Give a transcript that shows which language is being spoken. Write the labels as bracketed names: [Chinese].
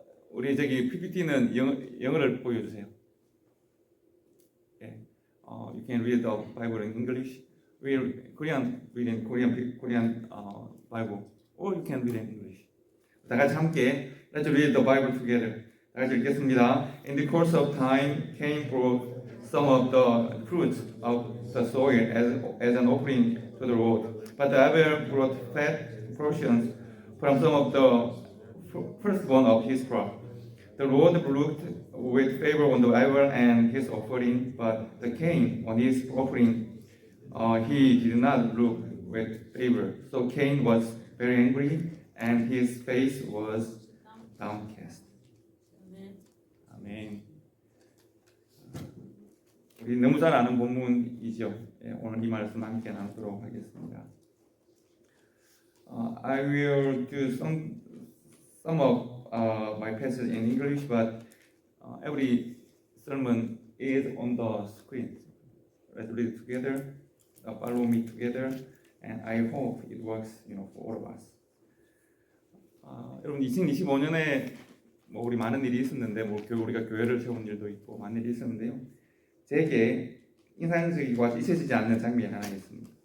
[Korean] 우리 저기 PPT는 영어를 보여주세요. [English] Okay. You can read the Bible in English. Korean read in Korean Bible, or you can read in English. [Korean] 다 같이 함께 [English] Let's read the Bible together. [Korean] 다 같이 읽겠습니다. [English] In the course of time, Cain brought some of the fruits of the soil as an offering to the Lord. But Abel brought fat portions from some of the firstborn of his crop. The Lord looked with favor on the Abel and his offering, but the Cain on his offering, he did not look with favor. So Cain was very angry, and his face was downcast. [Korean] 아멘. 우리 너무 잘 아는 본문이죠. 오늘 이 말씀 함께 나누도록 하겠습니다. [English] I will do some of my passage in English, but every sermon is on the screen. Let's read it together. Follow me together, and I hope it works, for all of us. [Korean] 여러분 2025년에 우리 많은 일이 있었는데 우리가 교회를 세운 일도 있고 많은 일이 있었는데요. 제게 인상적이고 잊혀지지 않는 장면이 하나 있습니다.